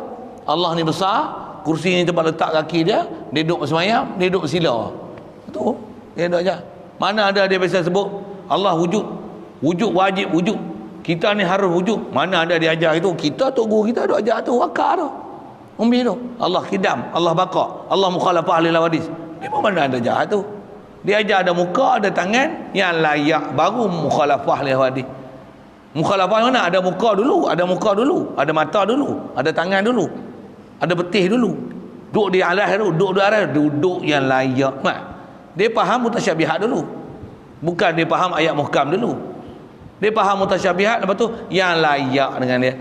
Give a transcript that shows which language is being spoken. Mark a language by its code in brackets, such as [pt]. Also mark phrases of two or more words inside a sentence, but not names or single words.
[ms] Allah ni besar, kursi ni tempat letak kaki dia, dia duduk bersemayam, dia duduk bersila. Itu dia duduk ajak. Mana ada dia biasa sebut Allah wujud. Wujud wajib wujud. Kita ni harus wujud. Mana ada dia ajar itu? Kita Tok Guru kita duk ajar tu, wakar tu. Umbi tu. Allah kidam, Allah baqa, Allah [ar] مخالفة للحوادث. [ms] Dia pun mana ada ajar tu. Dia ajar ada muka, ada tangan yang layak, baru [ar] مخالفة للحوادث. [ms] Mukhalafah mana? Ada muka dulu, ada mata dulu, ada tangan dulu, ada betih dulu. Duduk di alas dulu, duduk yang layak. Dia faham mutasyabihat dulu. Bukan dia faham ayat muhkam dulu. Dia faham mutasyabihat, lepas tu yang layak dengan dia.